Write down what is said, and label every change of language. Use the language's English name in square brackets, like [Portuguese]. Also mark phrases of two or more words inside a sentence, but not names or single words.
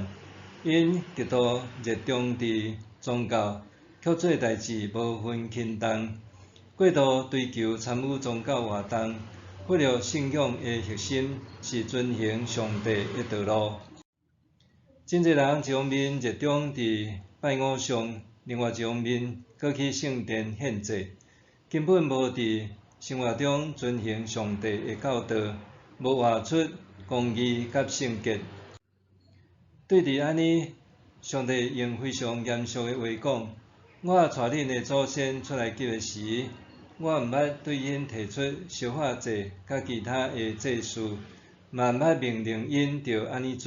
[Min Nan Chinese] 因极度热衷伫宗教，却做代志无分轻重，过度追求参与宗教活动，忽略信仰的核心是遵行上帝的道路。真侪人一方面热衷伫拜偶像，另外一方面搁去圣殿献祭，根本无伫生活中遵行上帝的教导，无活出公义甲圣洁。对伫安尼，上帝用非常严肃的话讲：我带恁的祖先出来救的时，我毋捌对因提出烧化祭甲其他的祭事，嘛毋捌命令因着安尼做。